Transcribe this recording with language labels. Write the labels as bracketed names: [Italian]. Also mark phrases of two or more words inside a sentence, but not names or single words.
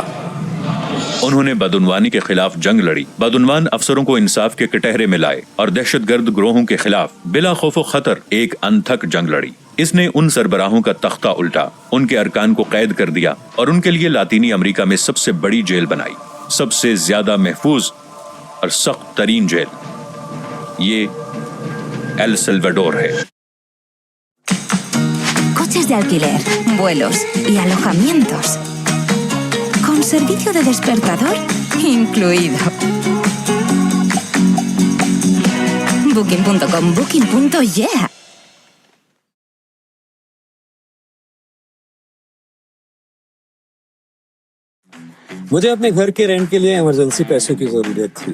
[Urdu] انہوں نے بدعنوانی کے خلاف جنگ لڑی، بدعنوان افسروں کو انصاف کے کٹہرے میں لائے اور دہشت گرد گروہوں کے خلاف بلا خوف و خطر ایک انتھک جنگ لڑی۔ اس نے ان سربراہوں کا تختہ الٹا، ان کے ارکان کو قید کر دیا اور ان کے لیے لاطینی امریکہ میں سب سے بڑی جیل بنائی، سب سے زیادہ محفوظ اور سخت ترین جیل۔ یہ ایل سلواڈور ہے۔ [Spanish] Coches de alquiler, vuelos y alojamientos. Con servicio de despertador incluido. Booking.com, Booking.yeah. [Urdu] مجھے اپنے گھر کے رینٹ کے لیے ایمرجنسی پیسوں کی ضرورت تھی۔